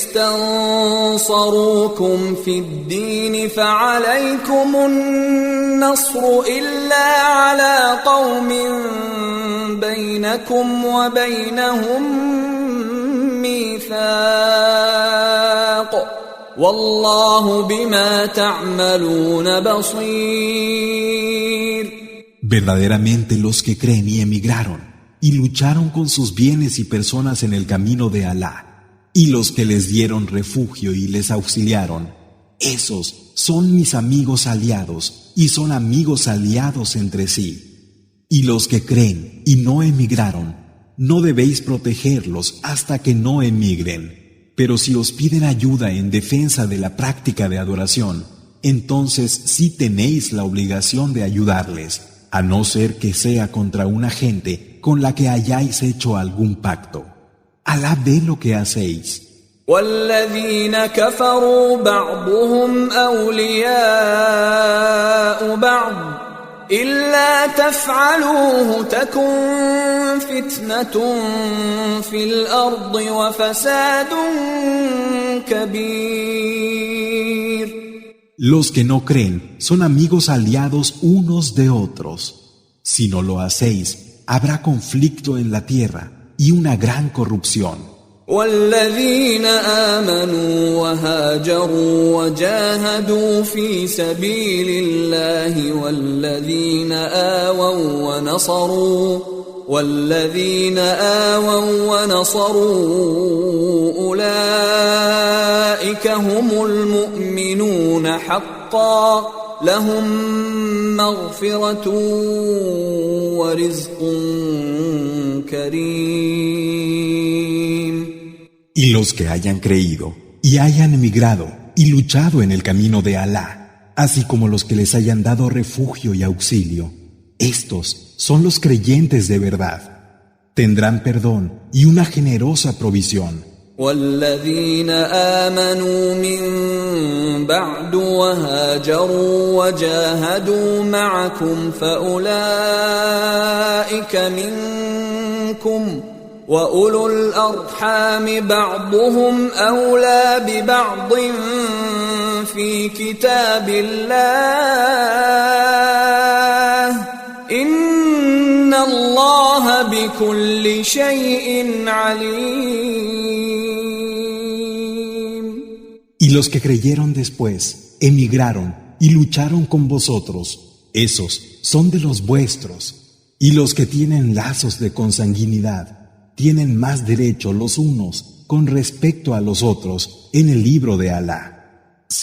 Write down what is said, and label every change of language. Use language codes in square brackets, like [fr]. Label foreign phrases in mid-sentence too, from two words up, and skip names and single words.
[ar] استنصروكم في الدين فعليكم النصر إلا على قوم بينكم وبينهم ميثاق والله بما تعملون بصير. [es] Verdaderamente los que creen y emigraron y lucharon con sus bienes y personas en el camino de Alá, y los que les dieron refugio y les auxiliaron, esos son mis amigos aliados y son amigos aliados entre sí. Y los que creen y no emigraron, no debéis protegerlos hasta que no emigren. Pero si os piden ayuda en defensa de la práctica de adoración, entonces sí tenéis la obligación de ayudarles, a no ser que sea contra una gente con la que hayáis hecho algún pacto. Alá ve lo que hacéis. [ar] والذين كفروا بعضهم أولياء بعض إلا تفعلوه تكن فتنة في الأرض وفساد كبير. [es] Los que no creen son amigos aliados unos de otros. Si no lo hacéis, habrá conflicto en la tierra y una gran corrupción. [ar] والذين آمنوا وهاجروا وجاهدوا في سبيل الله والذين آووا ونصروا أولئك هم المؤمنون حقا لهم مغفرة ورزق كريم. [es] Y los que hayan creído y hayan emigrado y luchado en el camino de Alá, así como los que les hayan dado refugio y auxilio, estos son los creyentes de verdad. Tendrán perdón y una generosa provisión. [ar] والذين آمنوا من بعد وهاجروا وجاهدوا معكم فأولئك منكم وأولو الأرحام بعضهم أولى ببعض في كتاب الله إن الله بكل شيء عليم. [es] Y los que creyeron después, emigraron y lucharon con vosotros, esos son de los vuestros. Y los que tienen lazos de consanguinidad, tienen más derecho los unos con respecto a los otros en el libro de Alá.